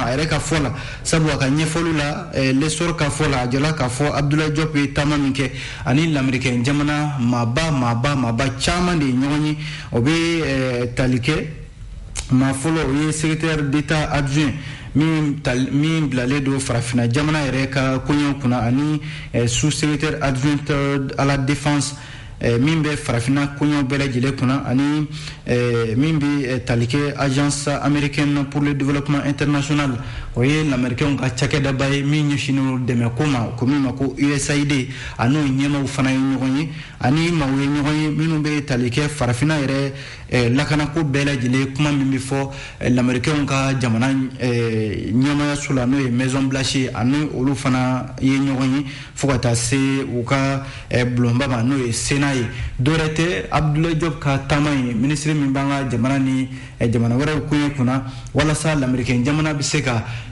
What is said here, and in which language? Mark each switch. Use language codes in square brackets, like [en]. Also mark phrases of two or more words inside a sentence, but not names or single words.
[bm] a yɛrɛ ka fɔ la sabu a ka ɲɛfɔliw la l'essor ka fɔ la a jala k'a fɔ Abdoulaye Diop ye taama min kɛ ani l'américain jamana maaba caman de ye ɲɔgɔn ye o bɛ tali kɛ maa fɔlɔ o ye secrétaire [fr] d'état adjoint [bm] min bilalen don farafina jamana yɛrɛ ka koɲɛw kunna ani [fr] sous-secrétaire adjoint à la défense [bm] min bɛ farafina koɲɛw bɛɛ lajɛlen kunna ani min bɛ tali kɛ [fr] agence américaine pour le développement international [bm] o ye l'américain ka cakɛdaba ye min ɲɛsinnen dɛmɛ ko ma ko min ma ko USAID a n'o ɲɛmaw fana ye ɲɔgɔn ye ani maaw ye ɲɔgɔn ye minnu bɛ tali kɛ farafina yɛrɛ lakanako bɛɛ lajɛlen kuma min bɛ fɔ l'américain ka jamana ɲɛmayaso la n'o ye Maison Blanche ani olu fana ye ɲɔgɔn ye fo ka taa se u ka bulonba ma n'o ye Sénat ye dɔwɛrɛ tɛ Abdoulaye Diop ka taama ye ministre min b'an ka jamana ni jamana wɛrɛw koɲɛ kunna walasa l'américain jamana bɛ se ka